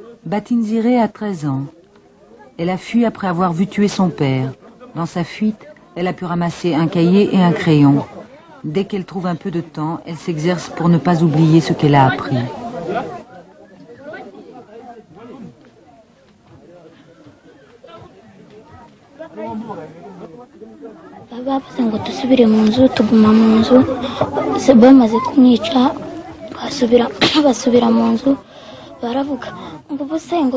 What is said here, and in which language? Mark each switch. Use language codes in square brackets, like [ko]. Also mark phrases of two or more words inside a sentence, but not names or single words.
[fr] Batinziré a 13 ans. Elle a fui après avoir vu tuer son père. Dans sa fuite, elle a pu ramasser un cahier et un crayon. Dès qu'elle trouve un peu de temps, elle s'exerce pour ne pas oublier ce qu'elle a appris. [rw] bavuze ngo dusubire mu nzu tuguma mu nzu bamaze kumwica basubira mu nzu baravuga ngo ubuse ngo